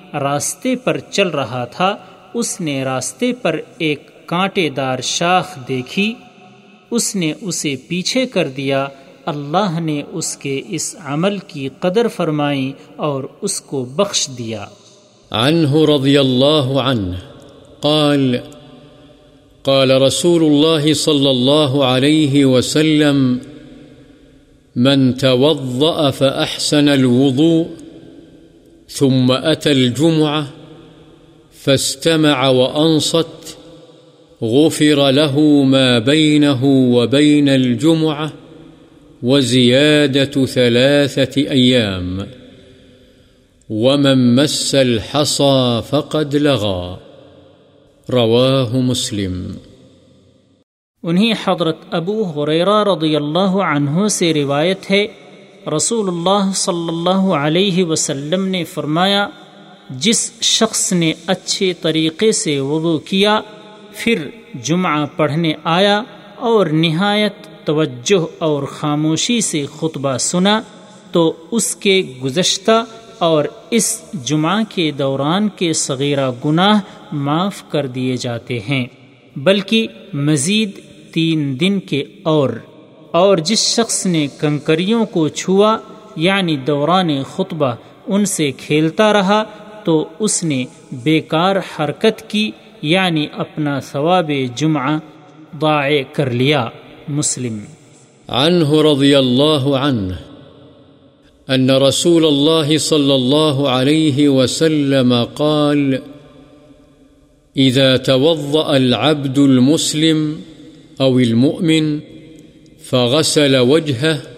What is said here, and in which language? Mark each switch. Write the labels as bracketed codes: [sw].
[ur] راستے پر چل رہا تھا اس نے راستے پر ایک کانٹے دار شاخ دیکھی، اس نے اسے پیچھے کر دیا، اللہ نے اس کے اس عمل کی قدر فرمائی اور اس کو بخش دیا۔ [ar] عنہ رضی اللہ عنہ قال قال رسول اللہ صلی اللہ علیہ وسلم من توضأ فأحسن الوضوء ثم أتى الجمعة فاستمع وأنصت غفر له ما بينه وبين الجمعة وزيادة 3 أيام ومن مس الحصى فقد لغى رواه مسلم۔ [ur] انہیں حضرت ابو ہریرہ رضی اللہ عنہ سے روایت ہے، رسول اللہ صلی اللہ علیہ وسلم نے فرمایا، جس شخص نے اچھے طریقے سے وضو کیا پھر جمعہ پڑھنے آیا اور نہایت توجہ اور خاموشی سے خطبہ سنا تو اس کے گزشتہ اور اس جمعہ کے دوران کے صغیرہ گناہ معاف کر دیے جاتے ہیں بلکہ مزید 3 دن کے اور۔ اور جس شخص نے کنکریوں کو چھوا یعنی دوران خطبہ ان سے کھیلتا رہا تو اس نے بیکار حرکت کی یعنی اپنا ثواب جمعہ ضائع کر لیا۔ مسلم۔ [ar] عنہ رضی اللہ عنہ ان رسول اللہ صلی اللہ علیہ وسلم قال إذا توضأ العبد المسلم أو المؤمن فغسل وجهه